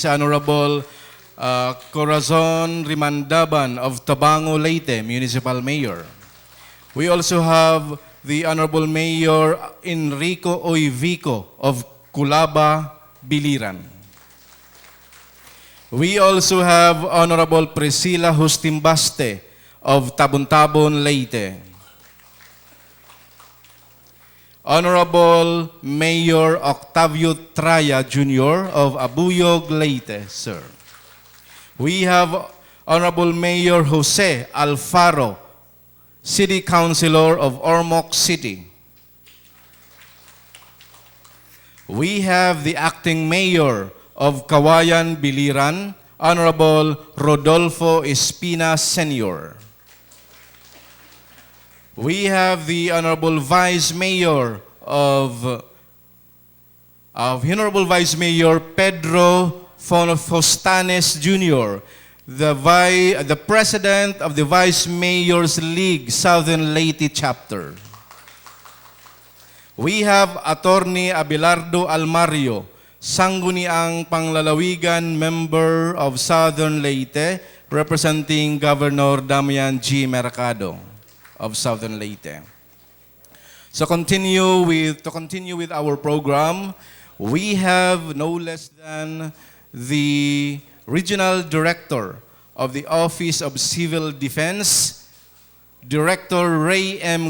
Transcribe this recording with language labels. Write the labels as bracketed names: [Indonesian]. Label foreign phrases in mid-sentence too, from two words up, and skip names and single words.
[English] Honorable Corazon Rimandaban of Tabango, Leyte, Municipal Mayor. We also have the Honorable Mayor Enrico Oivico of Culaba, Biliran. We also have Honorable Priscilla Justimbaste of Tabon-Tabon, Leyte. Honorable Mayor Octavio Traya Jr. of Abuyog, Leyte, sir. We have Honorable Mayor Jose Alfaro, City Councilor of Ormoc City. We have the Acting Mayor of Kawayan, Biliran, Honorable Rodolfo Espina Sr. We have the Honorable Vice Mayor of Honorable Vice Mayor Pedro Fostanes Jr., the President of the Vice Mayors League, Southern Leyte Chapter. We have Attorney Abelardo Almario, Sangguniang Panglalawigan Member of Southern Leyte, representing Governor Damian G. Mercado of Southern Leyte. So to continue with our program, we have no less than the Regional Director of the Office of Civil Defense, Director Ray M.